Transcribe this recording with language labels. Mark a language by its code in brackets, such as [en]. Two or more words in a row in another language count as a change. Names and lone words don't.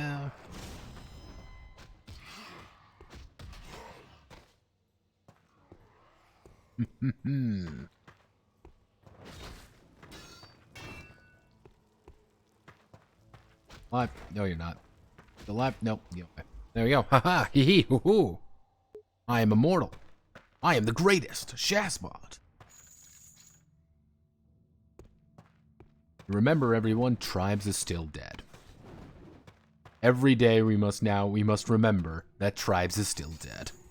[en] Live? No, you're not. The live? Nope. There we go. Haha. Hee hee. Hoo hoo. I am immortal. I am the greatest. Shazbot. Remember, everyone, Tribes is still dead. Every day we must remember that Tribes is still dead.